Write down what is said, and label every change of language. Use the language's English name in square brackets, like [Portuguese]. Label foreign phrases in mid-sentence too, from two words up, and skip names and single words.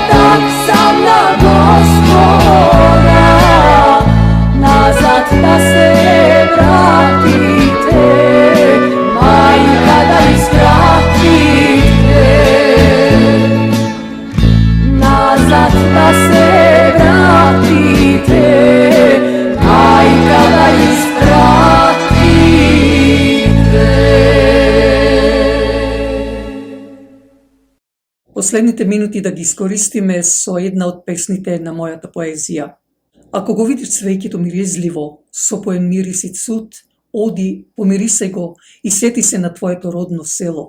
[Macedonian] ipak sam na Gospoda, nazad da se vratite, majka da iskratite, nazad da se vratite, majka da Последните минути да ги искористиме со една од песните на мојата поезија. Ако го видиш цвеќето миризливо, сопоен мирис и цуд, оди, помирисај го и сети се на твоето родно село.